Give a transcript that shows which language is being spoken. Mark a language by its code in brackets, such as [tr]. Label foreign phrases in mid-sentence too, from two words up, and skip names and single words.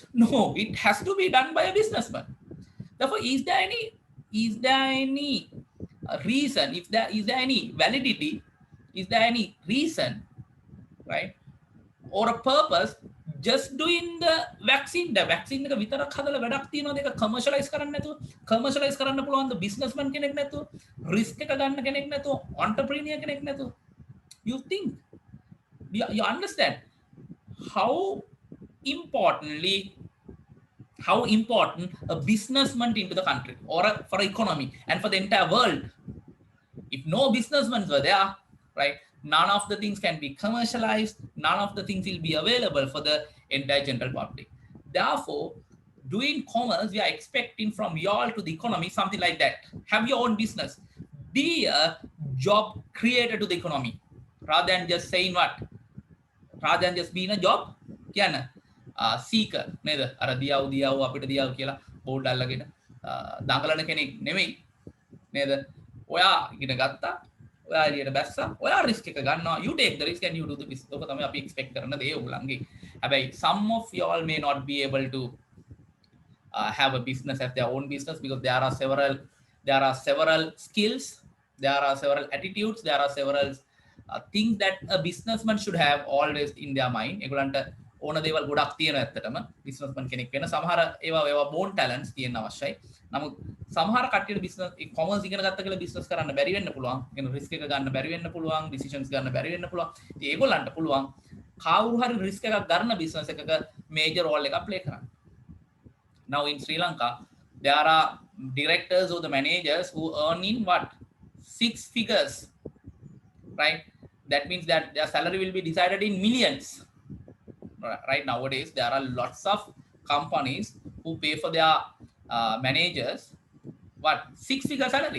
[en] No, it has to be done by a businessman. Therefore, is there any reason? Is there any validity? Is there any reason, right, or a purpose just doing the vaccine [si] එක විතරක් හදලා වැඩක් තියනවාද ඒක කමර්ෂලයිස් කරන්න නැතුව කමර්ෂලයිස් කරන්න පුළුවන් ද බිස්නස්මන් කෙනෙක් නැතුව [en] රිස්ක් එක ගන්න කෙනෙක් නැතුව entrepreneur කෙනෙක් නැතුව you think you understand how important a businessman into the country or for economy and for the entire world. If no businessmen were there, right, none of the things can be commercialized, none of the things will be available for the entire general public. Therefore, doing commerce, we are expecting from y'all to the economy something like that. Have your own business, be a job creator to the economy, rather than just saying what, rather than just being a job seeker [si] නේද අර දියව අපිට දියව කියලා බෝඩ් අල්ලගෙන දඟලන කෙනෙක් නෙමෙයි නේද ඔයා ඉගෙන ගත්තා ඔයා එළියට බැස්සා ඔයා රිස්ක් එක ගන්නවා [en] you take the risk and you do the business. ඔක තමයි අපි එක්ස්පෙක්ට් කරන දේ ඔයගොල්ලන්ගේ. හැබැයි some of y'all may not be able to have a business as their own business because there are several skills, there are several attitudes, there are several things that a businessman should have always in their mind. ඒගොල්ලන්ට ඕන දේවල් ගොඩක් තියෙනවා ඇත්තටම බිස්නස්මන් කෙනෙක් වෙන. සමහර ඒවා බෝන් ටැලන්ට්ස් තියෙන අවශ්‍යයි. නමුත් සමහර කට්ටියට බිස්නස් කොමර්ස් ඉගෙන ගත්ත කියලා බිස්නස් කරන්න බැරි වෙන්න පුළුවන්. කියන රිස්ක් එක ගන්න බැරි වෙන්න පුළුවන්, ඩිසිෂන්ස් ගන්න බැරි වෙන්න පුළුවන්. ඉතින් ඒගොල්ලන්ට පුළුවන් කවුරු හරි රිස්ක් එකක් ගන්න බිස්නස් එකක මේජර් රෝල් එකක් ප්ලේ කරන්න. Now in Sri Lanka, there are directors or the managers who earn in what 6 figures, right? That means that their salary will be decided in millions. Right nowadays there are lots of companies who pay for their managers what 6-figure salary.